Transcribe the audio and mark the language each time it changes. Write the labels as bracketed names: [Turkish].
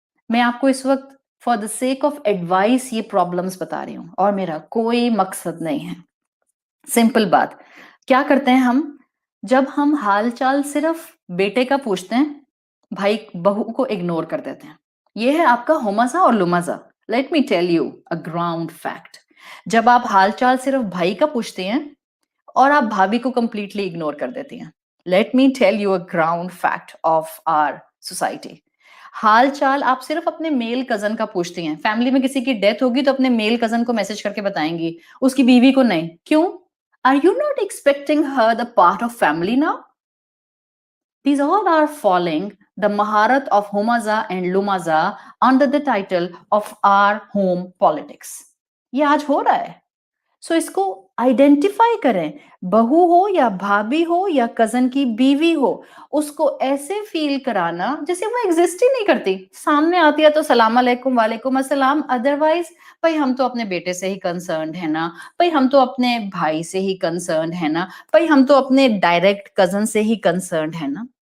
[Urdu] میں آپ کو اس وقت for the sake of advice یہ پرابلمس بتا رہی ہوں، اور میرا کوئی مقصد نہیں ہے. سمپل بات، کیا کرتے ہیں ہم؟ جب ہم حال چال صرف بیٹے کا پوچھتے ہیں، بھائی بہو کو اگنور کر دیتے ہیں. یہ ہے آپ کا ہمزہ اور لمزہ. [English] Let me tell you a ground fact. [Urdu] جب آپ حال چال صرف بھائی کا پوچھتے ہیں اور آپ بھابھی کو کمپلیٹلی اگنور کر دیتی ہیں. [English] Let me tell you a ground fact of our society. [Urdu] حال چال آپ صرف اپنے میل کزن کا پوچھتی ہیں. فیملی میں کسی کی ڈیتھ ہوگی تو اپنے میل کزن کو میسج کر کے بتائیں گی، اس کی بیوی کو نہیں. کیوں؟ [English] Are you not expecting her the part of family now? These all are falling the maharat of Humaza and Lumaza under the title of our home politics. [Urdu] یہ آج ہو رہا ہے. سو اس کو آئیڈینٹیفائی کریں، بہو ہو یا بھابھی ہو یا کزن کی بیوی ہو، اس کو ایسے فیل کرانا جیسے وہ ایگزسٹ ہی نہیں کرتی. سامنے آتی ہے تو سلام علیکم، وعلیکم السلام، ادروائز بھائی ہم تو اپنے بیٹے سے ہی کنسرنڈ ہے نا، بھائی ہم تو اپنے بھائی سے ہی کنسرنڈ ہے نا، بھائی ہم تو اپنے ڈائریکٹ کزن سے ہی کنسرنڈ ہے نا.